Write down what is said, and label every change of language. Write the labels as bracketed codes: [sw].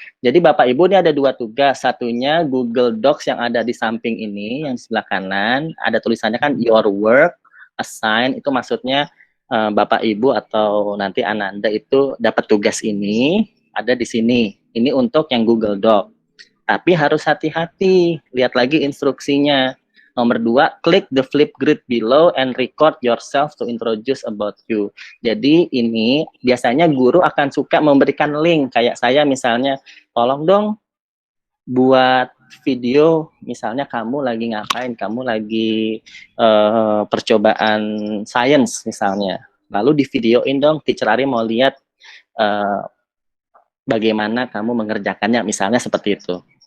[id] Jadi Bapak Ibu ini ada 2 tugas. Satunya Google Docs yang ada di samping ini, yang di sebelah kanan. Ada tulisannya kan your work, assign, itu maksudnya Bapak Ibu atau nanti Ananda itu dapat tugas ini, ada di sini. Ini untuk yang Google Doc. Tapi harus hati-hati, lihat lagi instruksinya. Nomor 2, klik [en] the flip grid below and record yourself to introduce about you. [id] Jadi ini biasanya guru akan suka memberikan link, kayak saya misalnya, tolong dong buat video, misalnya kamu lagi ngapain, kamu lagi percobaan science misalnya. Lalu di videoin dong, teacher Ari mau lihat bagaimana kamu mengerjakannya, misalnya seperti itu.